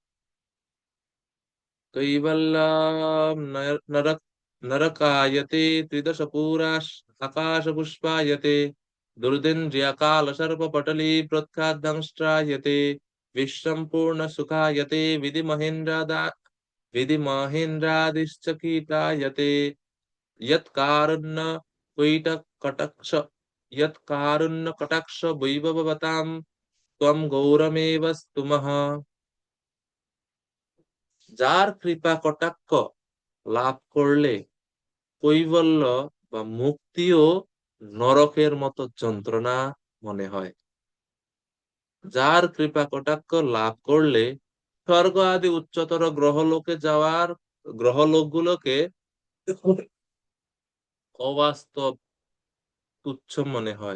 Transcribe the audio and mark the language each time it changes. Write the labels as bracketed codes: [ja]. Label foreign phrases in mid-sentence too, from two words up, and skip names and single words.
[sa] কৈবল্যম নরক নরকায়তে ত্রিদশ পুরাস আকাশ পুষ্পায়তে দুর্দিন্দ্রিয়াকাল সর্প পটলি প্রখ্যাদংষ্ট্রায়তে বিশ্বম পূর্ণ সুখায়তে বিধি মহেন্দ্রাদিশ্চকিতায়তে यत्कारुण्य कुइट कटाक्ष यत्कारुण्य कटाक्ष वैभवतां त्वं गौरमेव स्तुमः। [bn] যার কৃপা কটাক্ষ লাভ করলে কৈবল্য বা মুক্তিও নরকের মতো যন্ত্রণা মনে হয়। যার কৃপা কটাক্ষ লাভ করলে স্বর্গ আদি উচ্চতর গ্রহলোকে যাওয়ার, গ্রহলোকগুলোকে অবাস্তব, তুচ্ছ মনে হয়।